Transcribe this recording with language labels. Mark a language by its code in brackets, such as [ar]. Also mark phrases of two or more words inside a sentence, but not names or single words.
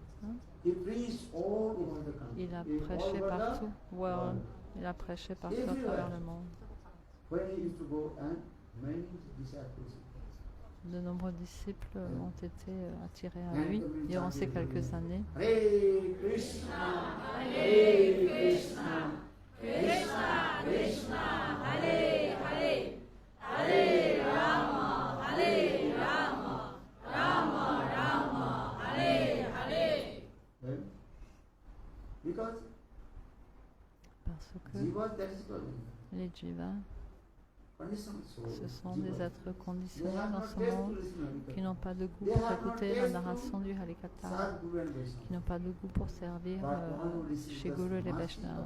[fr] Il a prêché partout, il a prêché partout à travers le monde. De nombreux disciples ont été attirés à lui durant ces quelques années. [sa] Hare Krishna, Hare Krishna, Krishna Krishna, Hare Hare, Hare Rama, Hare Rama, Rama Rama, Hare Hare. [fr] Parce que les jivas, ce sont des êtres conditionnés dans ce monde qui n'ont pas de goût pour écouter la narration du Harikatha, qui n'ont pas de goût pour servir chez Guru et les Vaishnavas.